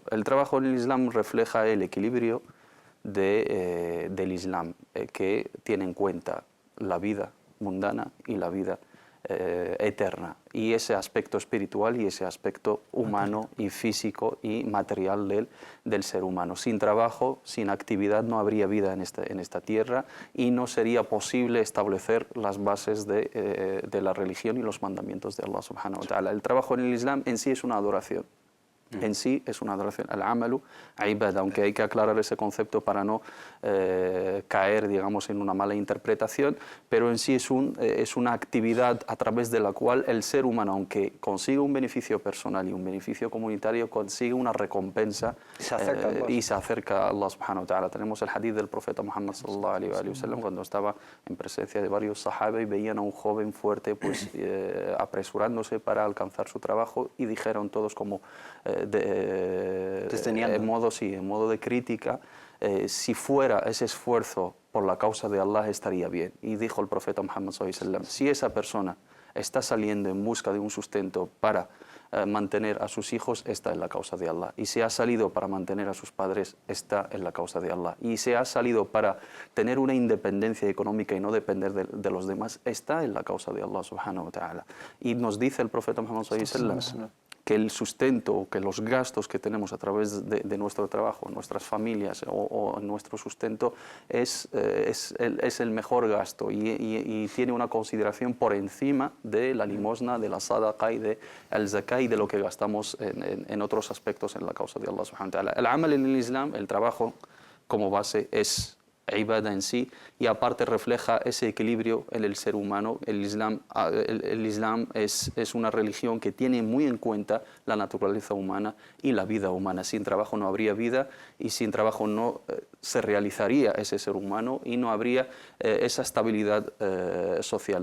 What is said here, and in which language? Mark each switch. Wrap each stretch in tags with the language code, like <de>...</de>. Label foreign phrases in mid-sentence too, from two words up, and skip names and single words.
<es>El trabajo en el Islam refleja el equilibrio del Islam, que tiene en cuenta la vida mundana y la vida eterna, y ese aspecto espiritual y ese aspecto humano y físico y material del ser humano. Sin trabajo, sin actividad, no habría vida en esta tierra y no sería posible establecer las bases de la religión y los mandamientos de Allah</es> <ar>سبحانه وتعالى.</ar> <es>El trabajo en el Islam en sí es una adoración. En sí es una adoración.</es> <ar>العمل عبادة,</ar> <es>aunque hay que aclarar ese concepto para no caer, digamos, en una mala interpretación, pero en sí es una actividad a través de la cual el ser humano, aunque consiga un beneficio personal y un beneficio comunitario, consigue una recompensa y se acerca a Allah</es> <ar>سبحانه وتعالى.</ar> <es>Tenemos el hadith del profeta Muhammad</es> <ar>صلى الله عليه وسلم,</ar> <es>cuando estaba en presencia de varios sahaba y veían a un joven fuerte pues apresurándose para alcanzar su trabajo, y dijeron todos como en modo de crítica, si fuera ese esfuerzo por la causa de Allah estaría bien. Y dijo el profeta Muhammad</es> <ar>صلى الله عليه وسلم,</ar> <es>si esa persona está saliendo en busca de un sustento para mantener a sus hijos, está en la causa de Allah. Y si ha salido para mantener a sus padres, está en la causa de Allah. Y si ha salido para tener una independencia económica y no depender de los demás, está en la causa de Allah</es> <ar>سبحانه وتعالى.</ar> <es>Y nos dice el profeta Muhammad</es> <ar>صلى الله عليه وسلم</ar> <es>que el sustento, que los gastos que tenemos a través de nuestro trabajo, nuestras familias o nuestro sustento es el mejor gasto y tiene una consideración por encima de la limosna, de la sadaqa y de el zakah y de lo que gastamos en otros aspectos en la causa de Allah</es> <ar>سبحانه وتعالى.</ar> <es>El amal en el Islam, el trabajo como base, es ibada en sí, y aparte refleja ese equilibrio en el ser humano. El Islam es una religión que tiene muy en cuenta la naturaleza humana y la vida humana. Sin trabajo no habría vida, y sin trabajo no se realizaría ese ser humano y no habría esa estabilidad social.</es>